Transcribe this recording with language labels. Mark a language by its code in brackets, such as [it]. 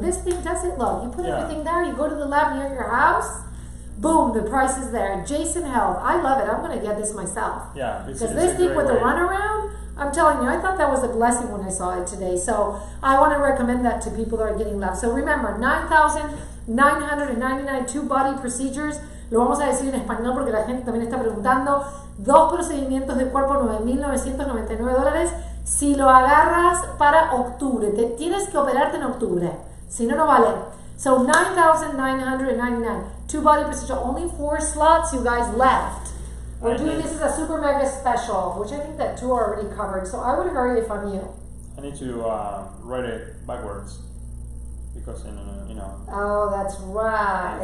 [en] This thing does it, look, you put everything there, you go to the lab near your house, boom, the price is there. Jason Health, I love it. I'm going to get this myself. Yeah, because this thing with the runaround, I'm telling you, I thought that was a blessing when I saw it today. So I want to recommend that to people that are getting labs. So remember, 9,999 two-body procedures. [es] Lo vamos a decir en español porque la gente también está preguntando. 2 procedimientos de cuerpo, $9,999. Si lo agarras para octubre, te tienes que operarte en octubre. Si no, no vale. [en] So 9,999. Two-body procedure. Only 4 slots, you guys, left. We're doing this as a super mega special, which I think that 2 are already covered. So I would hurry if I'm you. I need to write it backwards. Because, you know. Oh, that's right.